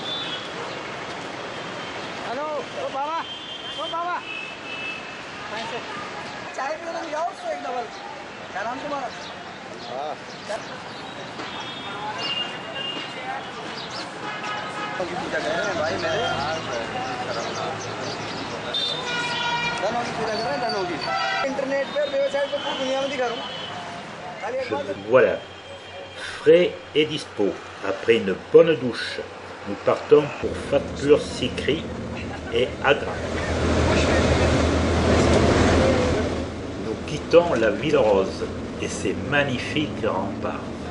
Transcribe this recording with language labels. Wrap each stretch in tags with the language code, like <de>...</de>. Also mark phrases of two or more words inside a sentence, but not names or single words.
<fr>Allô, oh Baba, oh Baba.</fr> <hi>चाय पीने में जाओ तो एक डबल आराम से मारो हाँ की पूजा कर रहे हैं भाई मेरे धनों की पूजा कर रहे हैं धनों की इंटरनेट पे वेबसाइट पे पूरी दुनिया में दिखा रहा हूँ</hi> <fr>Voilà, frais et dispo. Après une bonne douche, nous partons pour Fatpur Sikri et Agra. Nous quittons la ville rose et ses magnifiques remparts.</fr>